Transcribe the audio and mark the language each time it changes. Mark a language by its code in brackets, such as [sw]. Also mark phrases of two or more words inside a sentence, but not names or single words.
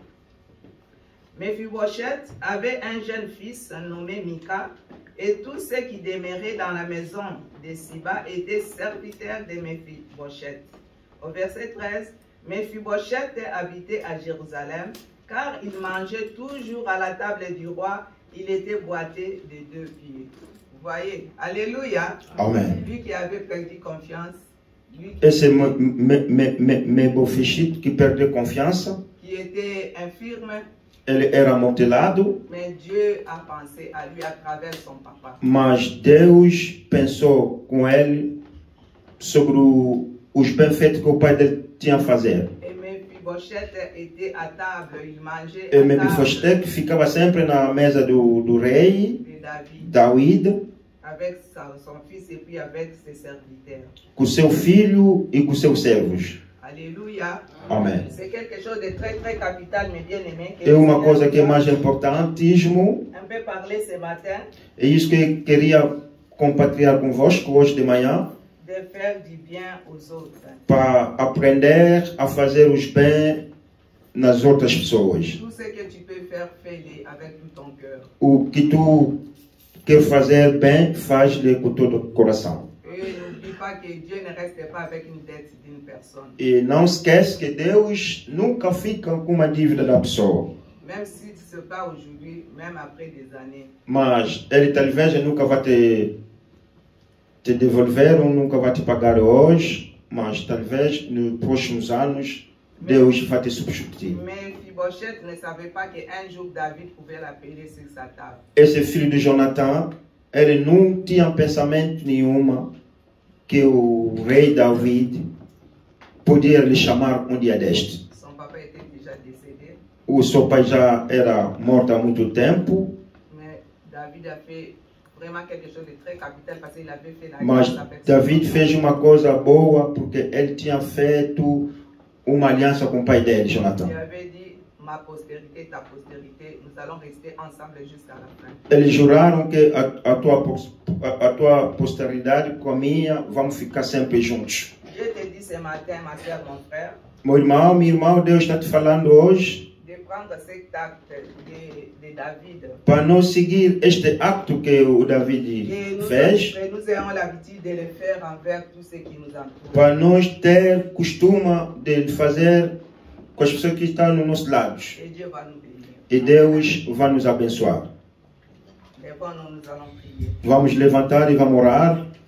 [fr] Mephibosheth avait un jeune fils nommé Mika, et tous ceux qui demeuraient dans la maison de Siba étaient serviteurs de Mephibosheth. Au verset 13, Mephibosheth habitait à Jérusalem, car il mangeait toujours à la table du roi, il était boité de 2 pieds. Vous voyez, alléluia. Amen. Lui qui avait perdu confiance, lui [pt] Esse Mephibosheth que perdeu confiança, [fr] qui était infirme, [pt] ele era amotelado, [fr] mais Dieu a pensé à lui à travers son papa. [pt] mas Deus pensou com ele sobre os benfeitos que o pai dele tinha a fazer. [fr] Et Mephibosheth était à table, il mangeait [pt] E [fr] à table [pt] Mephibosheth ficava sempre na mesa do rei de David David, [fr] avec son fils et puis avec ses serviteurs. [pt] com seu filho e com seus servos. [fr] Alléluia. [pt] Amém. [fr] C'est quelque chose de très très capital, mes bien-aimés. [pt] É uma coisa que é mais importantíssimo. [fr] Un peu parler ce matin [pt] É isso que eu queria compartilhar convosco hoje de manhã, [fr] de faire du bien aux autres. [pt] para aprender a fazer os bem nas outras pessoas. [fr] Tout ce que tu peux faire, fais-le avec tout ton cœur. [pt] O que tu quer fazer bem, faz-lhe com todo o coração. [fr] Et n'oublie pas que Dieu ne reste pas avec une dette d'une personne. [pt] E não esquece que Deus nunca fica com uma dívida da pessoa. [fr] Même si ce n'est pas aujourd'hui, même après des années. [pt] Mas Ele talvez nunca vai te devolver ou nunca vai te pagar hoje, mas talvez nos próximos anos Deus vai te substituir. [fr] Mephibosheth ne savait pas qu'un jour David pouvait l'appeler sur sa table. [pt] Esse filho de Jonathan, ele não tinha pensamento nenhum que o rei David podia lhe chamar um dia deste. [fr] Son papa était déjà décédé, [pt] O seu pai já era morto há muito tempo, [fr] mais David a fait vraiment quelque chose de très capital parce qu'il avait fait la [pt] mas [fr] grâce avec son [pt] David [fr] papa. [pt] fez uma coisa boa porque ele tinha feito uma aliança com o pai dele, Jonathan. [fr] Il avait dit, ma postérité, ta postérité, nous allons rester ensemble jusqu'à la fin. [pt] Eles juraram que a tua posteridade com a minha vamos ficar sempre juntos. [fr] Je te dis ce matin, ma soeur, mon frère, [pt] Meu irmão, minha irmã, Deus está te falando hoje [fr] de prendre cet acte de David. [pt] para nós seguir este acto que o David [fr] Et [pt] fez, [fr] nous ayons l'habitude de le faire envers tous ceux qui nous entourent. [pt] para nós ter costume de fazer com as pessoas que estão nos nossos lados. [fr] Et Dieu va nous bénir. [pt] E Deus vai nos abençoar. [fr] Mais bon, nous allons prier. [pt] Vamos levantar e vamos orar.